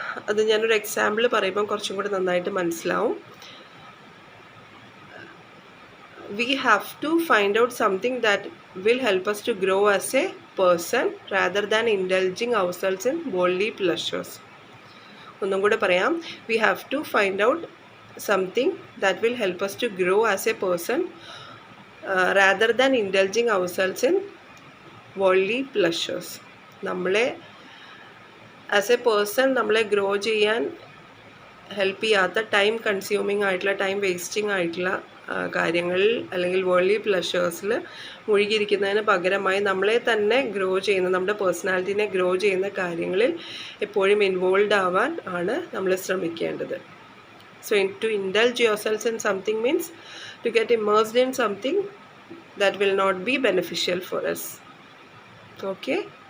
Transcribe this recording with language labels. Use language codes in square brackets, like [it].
[ml] അത് ഞാനൊരു എക്സാമ്പിൾ പറയുമ്പം കുറച്ചും കൂടി നന്നായിട്ട് മനസ്സിലാവും. [en] We have to find out something that will help us to grow as a person rather than indulging ourselves in worldly pleasures. [ml] ഒന്നും കൂടെ പറയാം. [en] We have to find out something that will help us to grow as a person rather than indulging ourselves in worldly pleasures. [ml] നമ്മളെ [en] as a person [ml] നമ്മളെ grow ചെയ്യാൻ help ചെയ്യാത്ത time consuming ആയിട്ടുള്ള, time wasting ആയിട്ടുള്ള കാര്യങ്ങളിൽ അല്ലെങ്കിൽ worldly പ്ലഷേഴ്സിൽ മുഴുകിയിരിക്കുന്നതിന് പകരമായി നമ്മളെ തന്നെ ഗ്രോ ചെയ്യുന്ന, നമ്മുടെ പേഴ്സണാലിറ്റീനെ ഗ്രോ ചെയ്യുന്ന കാര്യങ്ങളിൽ എപ്പോഴും ഇൻവോൾവ് ആവാൻ ആണ് നമ്മൾ ശ്രമിക്കേണ്ടത്. [en] So to indulge yourselves in something means to get immersed in something that will not be beneficial for us. Okay?